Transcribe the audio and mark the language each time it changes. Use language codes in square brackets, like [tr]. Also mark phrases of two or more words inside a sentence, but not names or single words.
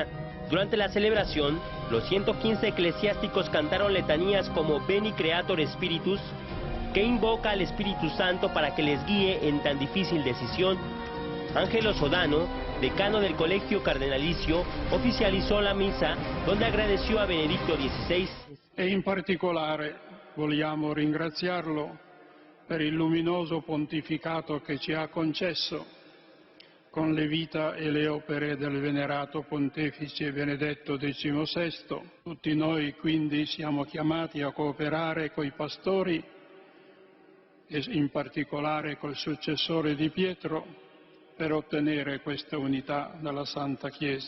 [es] Durante la celebración, los 115 eclesiásticos cantaron letanías como Veni Creator Spiritus, que invoca al Espíritu Santo para que les guíe en tan difícil decisión. Ángelo Sodano, decano del Colegio Cardenalicio, oficializó la misa, donde agradeció a Benedicto XVI. [it] E in particolare vogliamo ringraziarlo per il luminoso pontificato che ci ha concesso con le vita e le opere del venerato pontefice Benedetto XVI. Tutti noi quindi siamo chiamati a cooperare coi pastori e in particolare col successore di Pietro per ottenere questa unità dalla Santa Chiesa.